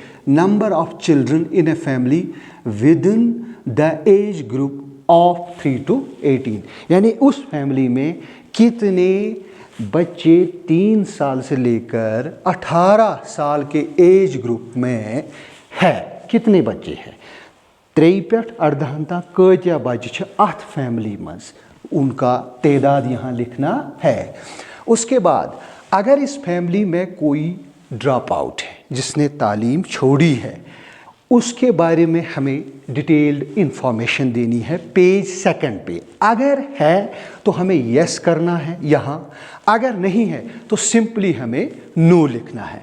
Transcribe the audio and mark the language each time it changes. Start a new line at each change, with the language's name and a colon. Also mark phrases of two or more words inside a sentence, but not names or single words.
English: number of children in a family within the age group of
Hindi: 3 to 18, यानी उस फैमिली में कितने बच्चे 3 साल से लेकर 18 साल के
English: age group
Hindi: में है, कितने बच्चे हैं।
Kashmiri: 3 पेट 18 तक कत्या बच्चे अथ फैमिली मज,
Hindi: उनका तादाद यहाँ लिखना है। उसके बाद अगर इस फैमिली में कोई
English: drop out
Hindi: है, जिसने तालीम छोड़ी है, उसके बारे में हमें
English: detailed information
Hindi: देनी है पेज 2 पे। अगर है तो हमें यस करना है यहाँ, अगर नहीं है तो सिंपली हमें नो लिखना है।